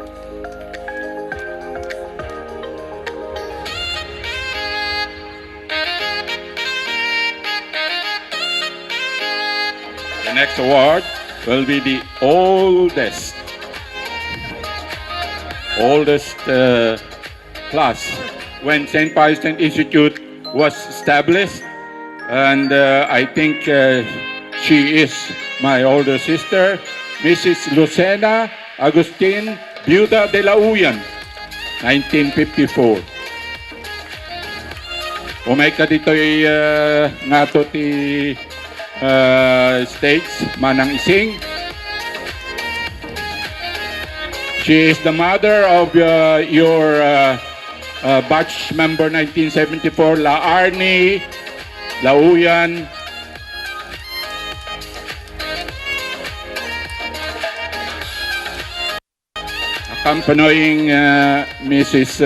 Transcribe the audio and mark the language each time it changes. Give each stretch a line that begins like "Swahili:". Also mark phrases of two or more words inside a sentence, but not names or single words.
English: The next award will be the oldest class when St. Pius X Institute was established, and I think she is my older sister, Mrs. Lucena Agustin Viuda de la Uyan, 1954.
Iloko: Umayka dito'y ngato ti stage manang ising.
English: She is the mother of your batch member 1974, La Arnie Lauyan. Accompanying Mrs.